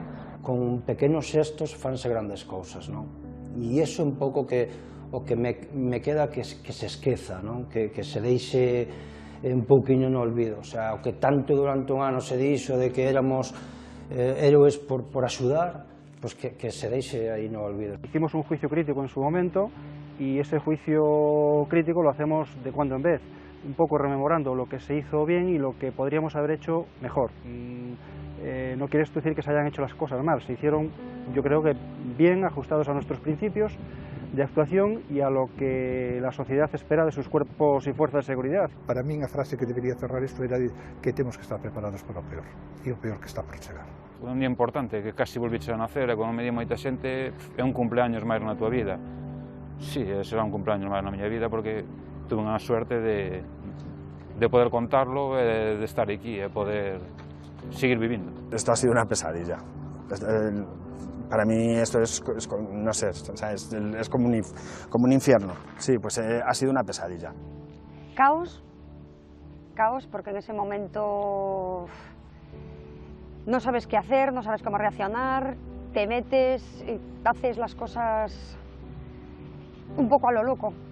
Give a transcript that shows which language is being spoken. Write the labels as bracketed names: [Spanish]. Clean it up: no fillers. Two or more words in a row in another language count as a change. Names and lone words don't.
[Galician] Con pequenos xestos fanse grandes cousas, non? E iso un pouco o que me queda que se esqueza, non? Que se deixe un pouquiño no olvido, o sea, o que tanto durante un ano se dixo de que éramos héroes por axudar, pues que se deixe aí no olvido. [Spanish] Hicimos un juicio crítico en su momento y ese juicio crítico lo hacemos de cuando en vez, un poco rememorando lo que se hizo bien y lo que podríamos haber hecho mejor. No quiere esto decir que se hayan hecho las cosas mal, se hicieron, yo creo que bien, ajustados a nuestros principios de actuación y a lo que la sociedad espera de sus cuerpos y fuerzas de seguridad. [Galician] Para min a frase que debería cerrar isto era que temos que estar preparados para o peor, e o peor que está por chegar. Un día importante, que casi volviches a nacer, e como me di moita xente, é un cumpleaños máis na tua vida. Sí, será un cumpleaños máis na miña vida, porque tuve unha suerte de poder contarlo e de estar aquí, e poder seguir vivindo. [Spanish] Esto ha sido una pesadilla. Para mí esto es no sé, es como un infierno. Sí, pues ha sido una pesadilla. Caos porque en ese momento no sabes qué hacer, no sabes cómo reaccionar, te metes y haces las cosas un poco a lo loco.